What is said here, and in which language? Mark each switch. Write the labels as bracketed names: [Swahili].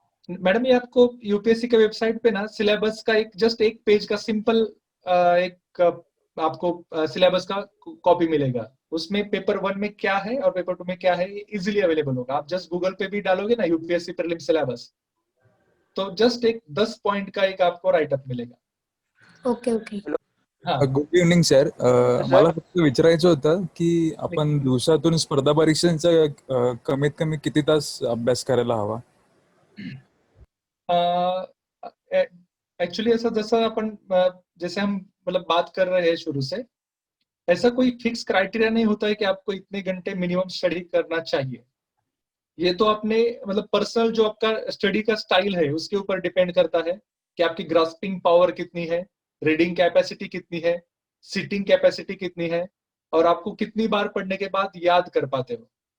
[Hindi] Madam ये आपको UPSC के वेबसाइट पे ना सिलेबस का एक पेज का सिंपल एक आपको सिलेबस का कॉपी मिलेगा। उसमें पेपर 1 में क्या है और पेपर 2 में क्या है, ये इजीली अवेलेबल होगा। आप जस्ट गूगल पे भी डालोगे ना यूपीएससी प्रीलिम सिलेबस, तो जस्ट एक 10 पॉइंट का एक आपको राइटअप मिलेगा। [English] Okay okay. [Marathi] Good evening sir, मला फक्त विचारायचं होतं की आपण दिवसातून स्पर्धा परीक्षांचा कमीत कमी किती तास अभ्यास करायला हवा? [Hindi] एक्चुअली ऐसा जैसे हम मतलब बात कर रहे हैं शुरू से, ऐसा कोई फिक्स क्राइटेरिया नहीं होता है कि आपको इतने घंटे मिनिमम स्टडी करना चाहिए। ये तो अपने मतलब पर्सनल जो आपका स्टडी का स्टाइल है उसके ऊपर डिपेंड करता है कि आपकी ग्रास्पिंग पावर कितनी है, रीडिंग कैपेसिटी कितनी है, सिटिंग कैपेसिटी कितनी है, और आपको कितनी बार पढ़ने के बाद याद कर पाते हो।